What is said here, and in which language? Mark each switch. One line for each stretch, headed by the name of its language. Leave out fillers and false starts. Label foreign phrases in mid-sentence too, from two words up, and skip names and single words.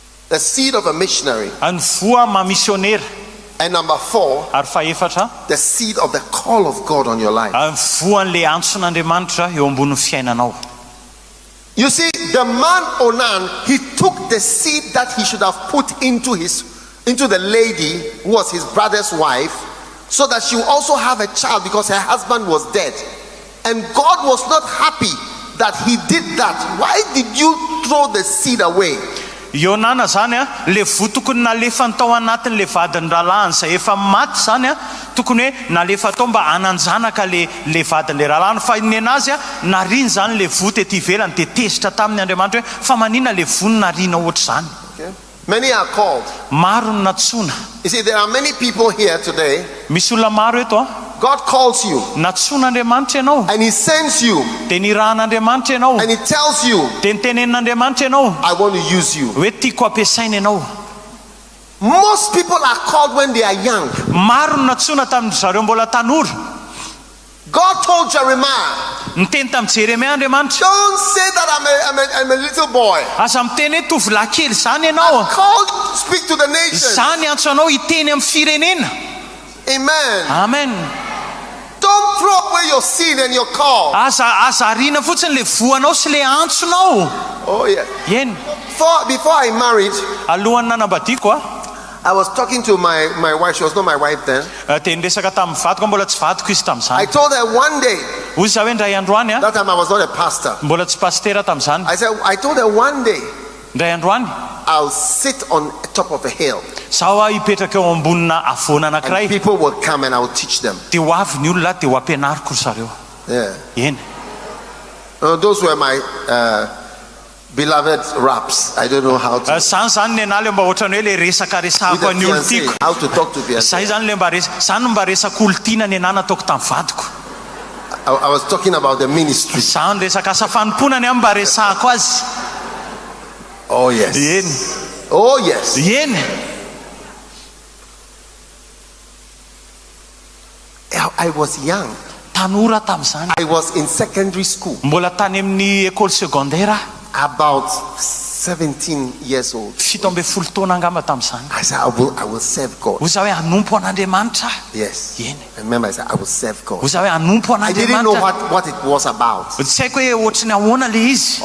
English: the seed of a missionary.
Malagasy: Ny voa mamisionera.
English: And number 4,
Malagasy: Ary faefatra,
English: the seed of the call of God on your life.
Malagasy: ny voan'le antson'Andriamanitra eo ambonin'ny fiainanao.
English: You see, the man Onan, he took the seed that he should have put into the lady who was his brother's wife, so that she would also have a child because her husband was dead. And God was not happy that he did that. Why did you throw the seed away?
Malagasy: Ionana zany le vo tokony nalefa ny tao anatin'le vadiny ralahany izay efa maty zany tokony hoe nalefa tao mba hananjanaka le vadin'le ralahany, fa ny anazy nariny zany le vo tety ivelany dia tezitra tamin'ny Andriamanitra hoe fa manina le vo narina ohatr' zany.
English: Many are called.
Malagasy: Maro ny natsona.
English: You see, there are many people here today.
Malagasy: Misy olona maro eto
English: God calls you.
Malagasy: Natsoan'Andriamanitra ianao.
English: And he sends you.
Malagasy: Dia nirahan'Andriamanitra ianao.
English: And he tells you.
Malagasy: Dia nitenenin'Andriamanitra ianao.
English: I want to use you.
Malagasy: Hoe tiako ampiasaina ianao.
English: Most people are called when they are young.
Malagasy: Maro ny natsona tamin'ny zareo mbola tanora.
English: God told Jeremiah.
Malagasy: Niteny tamin'ny Jeremia Andriamanitra.
English: Don't say that I'm a little boy.
Malagasy: Aza miteny hoe tovolahy kely zany ianao.
English: I'm called to speak to the nations.
Malagasy: Zany antso anao hiteny amin'ny firenena.
English: Amen.
Malagasy: Amen.
English: Don't throw away your seed and your call.
Malagasy: Azarina fotsiny le voanao sy le antsonao.
English: Oh yeah.
Malagasy: Yen.
English: Before I married,
Malagasy: alohan'ny nanambadiako
English: I was talking to my wife. She was not my wife then.
Malagasy: Dia niresaka tamin'ny vadiko mbola tsy vadiko izy tamin'izany.
English: I told her one day.
Malagasy: Hoy izaho hoe ndray androany
English: That time I was not a pastor.
Malagasy: Mbola tsy pastera tamin'izany.
English: I told her one day.
Malagasy: Ndray androany
English: I'll sit on top of a hill.
Malagasy: Zaho hipetraka eo ambonina avoana anankiray.
English: And people will come and I'll teach them.
Malagasy: Dia ho avy ny olona dia ho ampianariko zareo.
English: Yeah.
Malagasy: Eny.
English: Those were my beloved raps. I don't know how to.
Malagasy: Zany ny anahy le mba ohatrany hoe le resaka resahako ny olo tiako.
English: How to talk to fiancé.
Malagasy: Zay zany le mba resaka olo tiana ny anahy nataoko tamin'ny vadiko.
English: I was talking about the ministry.
Malagasy: Zany resaka asa fanomponany mba resahako azy.
English: Oh yes.
Malagasy: Eny.
English: Oh yes.
Malagasy: Eny.
English: I was young.
Malagasy: Tanora tamin'izany.
English: I was in secondary school.
Malagasy: Mbola tany amin'ny
French: école secondaire.
English: About 17 years old.
Malagasy: Fito ambin'ny folo taona angamba tamin'izany.
English: I said, I will serve God.
Malagasy: Ho zaho hoe hanompo an'Andriamanitra.
English: Yes.
Malagasy: Eny.
English: I remember I said, I will serve God.
Malagasy: Ho zaho hoe hanompo
English: I didn't know
Malagasy: an'Andriamanitra.
English: what it was about.
Malagasy: Tsy haiko hoe ohatrany ahoana le izy.